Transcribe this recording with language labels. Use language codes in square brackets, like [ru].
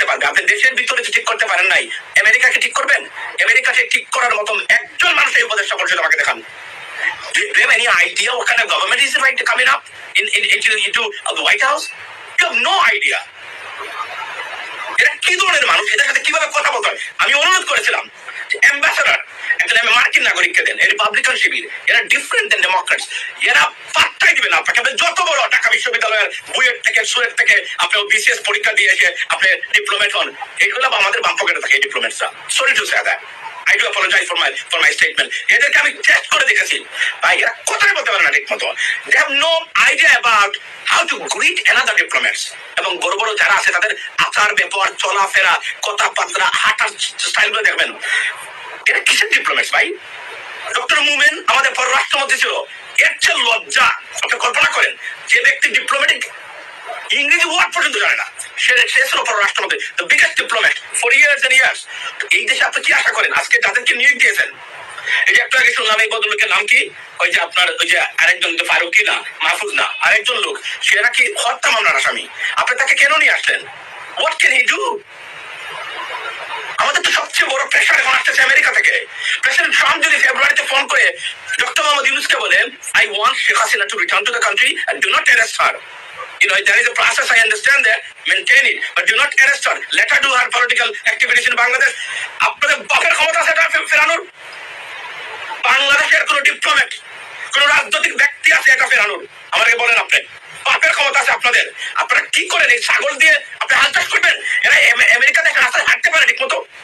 [bn] আপনি দেশের ভিতরে ঠিক করতে পারেন নাই, আমেরিকাকে ঠিক করবেন? আমেরিকাকে ঠিক করার মতন একজন মানুষ এই উপদেষ্টা পরিষদ আমাকে দেখান। [en] Do you have any idea what kind of government is right coming up into the White House? You have no idea. [bn] এরা কি ধরনের মানুষ, এদের সাথে কিভাবে কথা বলতে হয়? আমি অনুরোধ করেছিলাম অ্যাম্বাসেডর একজন মার্কিন নাগরিককে দেন, রিপাবলিকান শিবির, এরা ডিফারেন্ট দেন ডেমোক্রেটস, এরা পাত্তাই দিবেন আপনাকে। আপনি যত বড় ঢাকা বিশ্ববিদ্যালয়ের বুয়েট থেকে সুয়েট থেকে আপনি বিসিএস পরীক্ষা দিয়ে এসে আপনি ডিপ্লোমেট হন, এগুলো আমাদের বাম পকেটে থাকে এই ডিপ্লোমেটসরা। [en] Sorry to say that, I do apologize for my statement. [bn] এদেরকে আমি টেস্ট করে দেখেছি ভাই, এরা কথাই বলতে পারে না ঠিক মতো। [en] They have no idea about how to greet another diplomats. [bn] এবং বড় বড় যারা আছে তাদের আচার ব্যবহার, চলাফেরা, কথাবার্তা, হাঁটার স্টাইল গুলো দেখবেন। এরা কিসের ডিপ্লোমেটস ভাই? ডক্টর মুমেন আমাদের পররাষ্ট্রমন্ত্রী ছিল, এর চেয়ে লজ্জা। আপনি কল্পনা করেন যে ব্যক্তি ডিপ্লোম্যাটিক ইংরেজি ওয়ার্ড পর্যন্ত জানে না, সে ছিল পররাষ্ট্রমন্ত্রী, [en] The biggest diplomat for years and years. [bn] এই দেশে আপনি কি আশা করেন? আজকে যাদেরকে নিয়োগ দিয়েছেন, এই যে একটু আগে শুনলাম এই ভদ্রলোকের নাম কি, ওই যে ওই যে আরেকজন ফারুকি না, মাহফুজ না, আরেকজন লোক, সে নাকি হত্যা মামলার আসামি। আপনি তাকে কেন নিয়ে আসলেন? [en] What can he do? [bn] আমাদের তো সবচেয়ে বড় প্রেশার এখন আসতেছে আমেরিকা থেকে। প্রেসিডেন্ট ট্রাম্প যদি ফেব্রুয়ারিতে ফোন করে ডক্টর মোহাম্মদ ইউনূসকে বলেন, [en] I want Sheikh Hasina to return to the country and do not arrest her. You know, there is a process, I understand that, maintain it, but do not arrest her. Let her do her political activities in Bangladesh. [bn] আপনাদের বাপের ক্ষমতা আছে এটা ফেরানোর? বাংলাদেশের কোন diplomat, কোন রাজনৈতিক ব্যক্তি আছে এটা ফেরানোর? আমাকে বলেন, আপনি বাপের ক্ষমতা আছে আপনাদের? আপনারা কি করেন? এই ছাগল দিয়ে আপনি হাল চাষ করবেন? এরা আমেরিকা দেখে রাস্তায় হাঁটতে পারে ঠিক মতো?